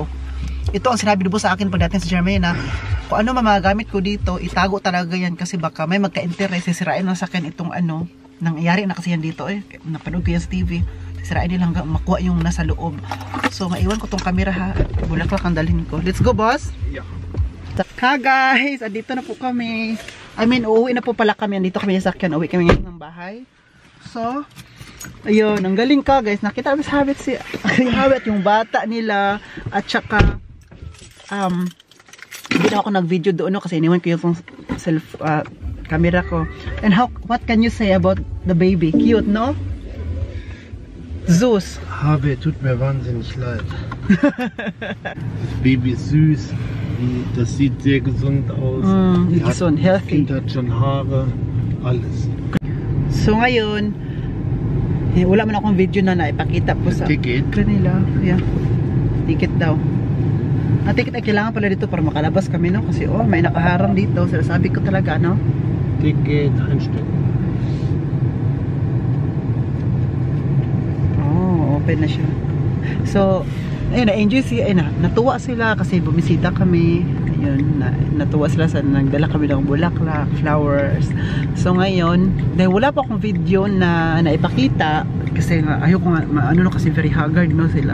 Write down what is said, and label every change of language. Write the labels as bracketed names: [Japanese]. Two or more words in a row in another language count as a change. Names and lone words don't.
[Filipino] Ito ang sinabi po sa akin pagdating sa Germany na kung ano mamagamit ko dito, itago talaga yan kasi baka may magka-interest, sisirain ng sasakyan itong ano. Nangyayari na kasi yan dito eh. Napanood ko yan sa TV. Sirain nila hanggang makuha yung nasa loob. So, maiwan ko tong camera ha. Bulaklak ang dalhin ko. [English] Let's go, boss! Yeah. [Filipino] Ha, guys! Andito na po kami. [English] I mean, [Filipino] uuwi na po pala kami. Andito kami sa sakyan. Uuwi kami ngayon ng bahay. So, ayun. Ang galing ka, guys. Nakita mo sa Habit si Habit, yung bata nila. At saka, hindi na ako nag-video doon no, kasi iniwan ko yung camera ko. [English] And what can you say about the baby? [Filipino] Cute, no? [German] Süß. Harvey, tut mir wahnsinnig leid. Das Baby ist süß. Das sieht sehr gesund aus. Die gesund, healthy. Kind hat schon Haare. Alles. [Filipino] So ngayon, wala man akong video na naipakita po sa ticket kanila. Yeah. Ticket daw. Ticket ay kailangan pala dito para makalabas kami no kasi oh, may nakaharang dito. Sabi ko talaga no. [German] Ticket, ein Stück. [Filipino] Open na siya. So, ayun, na-enjoy siya, natuwa sila kasi bumisita kami. yun, natuwa sila sa nagdala kami ng bulaklak, flowers. So ngayon, dahil wala pa akong video na naipakita, kasi nga, ayoko nga, ano no, kasi very haggard no sila.